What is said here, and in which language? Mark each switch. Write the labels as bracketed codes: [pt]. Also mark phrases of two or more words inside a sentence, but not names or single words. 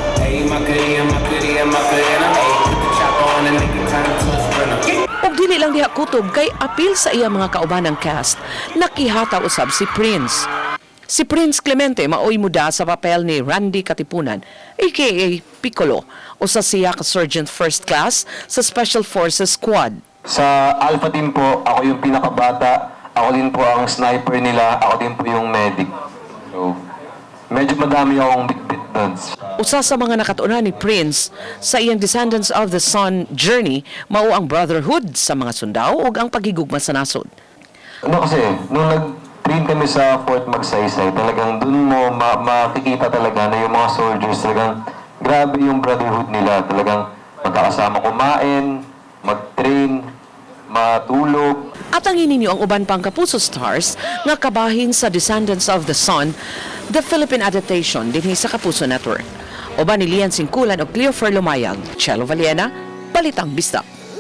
[ceb] Og dili lang diha kutob kay apil sa iya mga kaubanang cast, nakihataw usab si Prince. Si Prince Clemente maoy muda sa papel ni Randy Katipunan, aka Piccolo, o sa siya ka Sergeant First Class sa Special Forces Squad. [tl] Sa Alpha Team po, ako yung pinakabata, ako din po ang sniper nila, ako din po yung medic. So, medyo madami akong bit-bit doon. [ceb] Usa sa mga nakatunan ni Prince sa iyang Descendants of the Sun journey, mao ang brotherhood sa mga Sundaw ug ang paghigugma sa nasod. [tl] Ano kasi, nung nag-train kami sa Fort Magsaysay, talagang dun mo makikita talaga na yung mga soldiers talagang grabe yung brotherhood nila. Talagang magkakasama kumain, mag-train, matulog. [ceb] At ang ininyo ang uban pang Kapuso Stars nga kabahin sa Descendants of the Sun The Philippine Adaptation dinhi sa Kapuso Network. Uban ni Lian Singkulan o Cleofer Lumayag, Chelo Valiena, Balitang Bisdak.